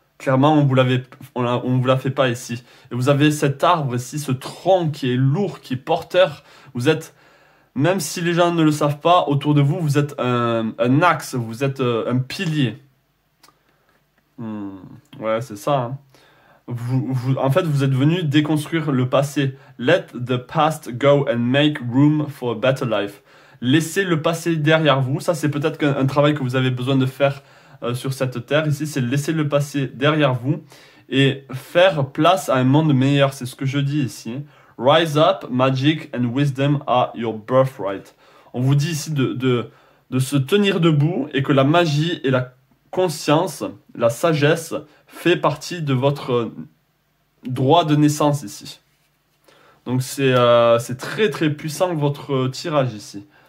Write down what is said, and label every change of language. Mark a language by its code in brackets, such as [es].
[fr] Clairement, on vous la fait pas ici. Et vous avez cet arbre ici, ce tronc qui est lourd, qui est porteur. Vous êtes, même si les gens ne le savent pas, autour de vous, vous êtes un axe, vous êtes un pilier. Ouais, c'est ça. Hein. En fait, vous êtes venu déconstruire le passé. [en] Let the past go and make room for a better life. [fr] Laissez le passé derrière vous. Ça, c'est peut-être un travail que vous avez besoin de faire sur cette terre. Ici, c'est laisser le passé derrière vous et faire place à un monde meilleur. C'est ce que je dis ici. [en] Rise up, magic and wisdom are your birthright. [fr] On vous dit ici de se tenir debout et que la magie et la conscience, la sagesse fait partie de votre droit de naissance ici. Donc c'est très très puissant votre tirage ici.